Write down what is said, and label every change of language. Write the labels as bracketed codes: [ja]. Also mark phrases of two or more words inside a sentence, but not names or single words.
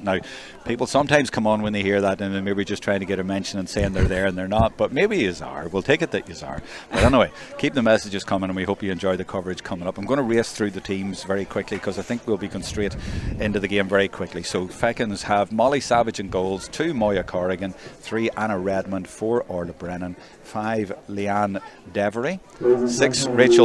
[en] Now, people sometimes come on when they hear that and they're maybe just trying to get a mention and saying they're there and they're not, but maybe you are. We'll take it that you are. But anyway, keep the messages coming, and we hope you enjoy the coverage coming up. I'm going to race through the teams very quickly because I think we'll be going straight into the game very quickly. So Fechins have Molly Savage in goals, 2 Moya Corrigan, 3 Anna Redmond, 4 Orla Brennan, 5 Leanne Devery, 6 Rachel